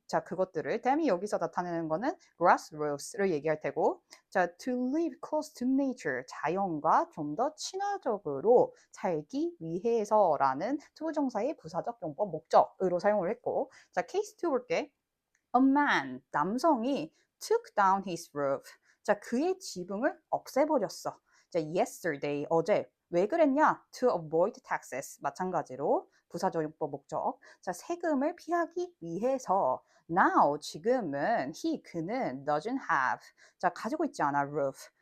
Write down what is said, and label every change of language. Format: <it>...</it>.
<ko>자, 그것들을 dam이 여기서 나타내는 거는 grass roofs를 얘기할 테고 자,</ko> <en>to live close to nature.</en> <ko>자연과 좀 더 친화적으로 살기 위해서라는 투부정사의 부사적 용법 목적으로 사용을 했고 자, 케이스 2 볼게.</ko> <en>A man,</en> <ko>남성이</ko> <en>took down his roof.</en> <ko>자, 그의 지붕을 없애버렸어. 자, yesterday, 어제. 왜 그랬냐?</ko> <en>To avoid taxes.</en> <ko>마찬가지로 부사적 용법 목적. 자, 세금을 피하기 위해서. Now, 지금은 그는</ko> <en>doesn't have.</en> <ko>자, 가지고 있지 않아, roof.</ko>